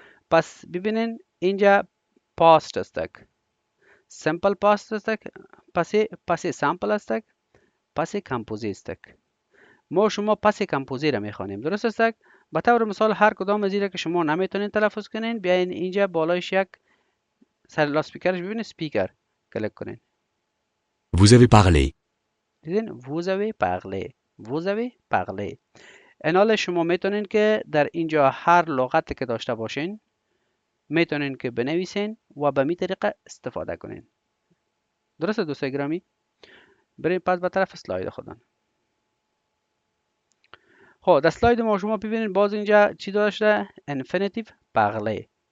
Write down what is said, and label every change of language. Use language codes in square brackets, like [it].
[fa] پس ببینید اینجا پاست است، سمپل پاست است، پس سامپل است، پس کمپوزی است. ما شما پس کمپوزی را میخوانیم. درست است؟ به طور مثال هر کدام از اینا که شما نمیتونین تلفظ کنین، بیاین اینجا بالایش یک سر لاسپیکرش ببینید سپیکر کلیک کنین. [fr] Vous avez parlé. [fa] دیدین [fr] vous avez parlé، vous avez parlé. [fa] این حال شما میتونین که در اینجا هر لغتی که داشته باشین میتونین که بنویسین و به می طریقه استفاده کنین. درسته دوستای گرامی؟ بریم پس به طرف اسلاید خودم. خب در اسلاید ما شما ببینید باز اینجا چی داشته؟ انفینیتیو parler.